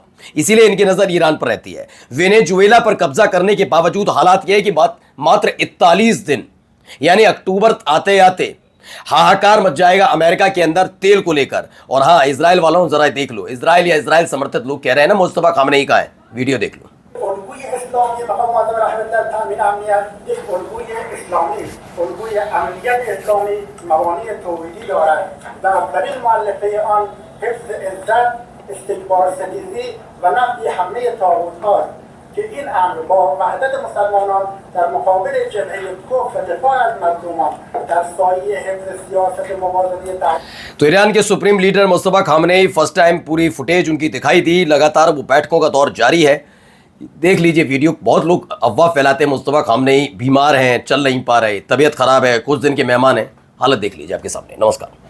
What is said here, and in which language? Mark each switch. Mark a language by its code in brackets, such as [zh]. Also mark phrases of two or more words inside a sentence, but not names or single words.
[hi] इसीलिए इनकी नजर ईरान पर रहती है। वेनेजुएला पर कब्जा करने के बावजूद हालात यह है कि मात्र 41 दिन यानी अक्टूबर आते आते हाहाकार मच जाएगा अमेरिका के अंदर तेल को लेकर। और हाँ, इजराइल वालों जरा देख लो, इजराइल या इजराइल समर्थित लोग कह रहे हैं ना मुस्तफा खामनेई का है, वीडियो देख लो। [fa] که این امر با وحدت مسلمانان در مقابل جبهه کفر و دفاع از مظلومان در سایه حفظ سیاست مبادله [hi] तो ईरान के सुप्रीम लीडर मुस्तफा खामनेई [en] first time [hi] पूरी फुटेज उनकी दिखाई दी। लगातार वो बैठकों का दौर जारी है, देख लीजिए वीडियो। बहुत लोग अफवाह फैलाते हैं मुस्तफा खामनेई बीमार हैं, चल नहीं पा रहे, तबीयत खराब है, कुछ दिन के मेहमान हैं। हालत देख लीजिए आपके सामने। नमस्कार।